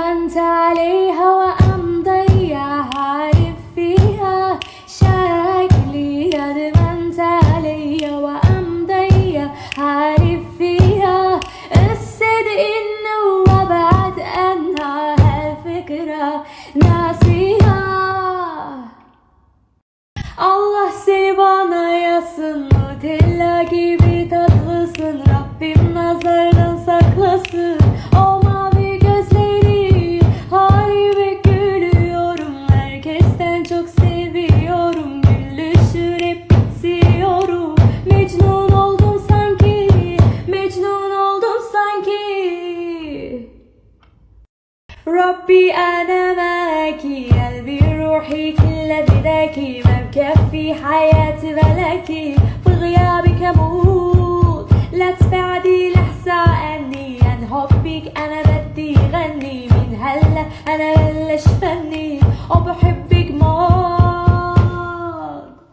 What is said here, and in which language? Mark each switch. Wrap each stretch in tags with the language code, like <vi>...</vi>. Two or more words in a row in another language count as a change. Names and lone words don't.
<ar>ندمت عليها وأمضي عارف فيها شكلي، ندمت عليها وأمضي عارف فيها الصدق إنه وابعد عنها هالفكرة ناسيها.</ar> <tr>Allah seni bana yazsın, Nutella gibi tatlısın, Rabbim nazardan saklasın o mavi gözleri. Halime gülüyorum, herkesten çok seviyorum, gülüşür hep bitiyorum. Mecnun oldum sanki, Mecnun oldum sanki.</tr> <ar>ربي أنا معاكي، قلبي روحي كلها بداكي، ما بكفي حياتي بلاكي، في غيابك أموت. لا تبعدي لحظة عني، عن حبك أنا بدي غني، من هلا أنا بلش فني وبحبك موت.</ar>